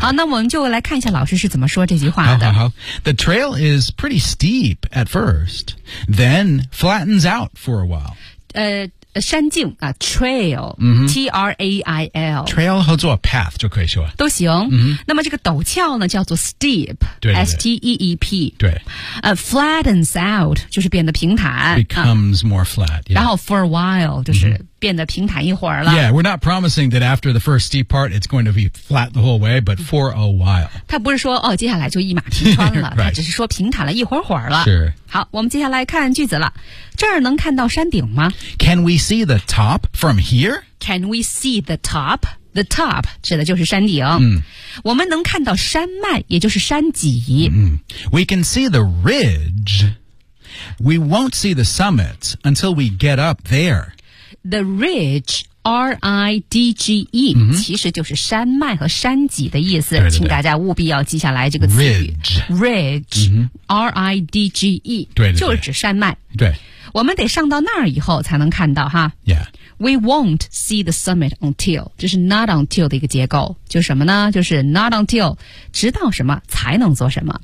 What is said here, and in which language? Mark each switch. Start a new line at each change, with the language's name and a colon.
Chinese: 好，那我们就来看一下老师是怎么说这句话的。好好好。
English: The trail is pretty steep at first, then flattens out for a while。
Chinese: 山径啊 ，trail，、mm-hmm. T-R-A-I-L，trail 合作 path 就可以说都行。 Mm-hmm. 那么这个陡峭呢，叫做 steep，对对对
English: S-T-E-E-P，
Chinese: 对。
English: Flattens out
Chinese: 就是变得平坦
English: ，becomes more flat、yeah.。
Chinese: 然后 for a while 就是变得平坦一会儿了。
English: Yeah， we're not promising that after the first steep part it's going to be flat the whole way， but for a while。
Chinese: 他不是说哦，接下来就一马平川了，
English: right.
Chinese: 他只是说平坦了一会儿会儿了。
English: Sure.
Chinese: 好，我们接下来看句子了。这儿能看到山顶吗
English: ？Can we see the top from here? Can we see the top? The top
Chinese: 指的就是山顶。嗯，我们能看到山脉，也就是山脊。
English: 嗯 ，We can see the ridge. We won't see the summit until we get up there. The ridge. R-I-D-G-E、mm-hmm.
Chinese: 其实就是山脉和山脊的意思对对对请大家务必要记下来这个词语
English: Ridge、 mm-hmm. R-I-D-G-E
Chinese: 对对对就是指山脉对我们得上到那儿以后才能看到哈
English: Yeah We won't see the summit until
Chinese: 这是 not until 的一个结构就什么呢就是 not until 直到什么才能做什么、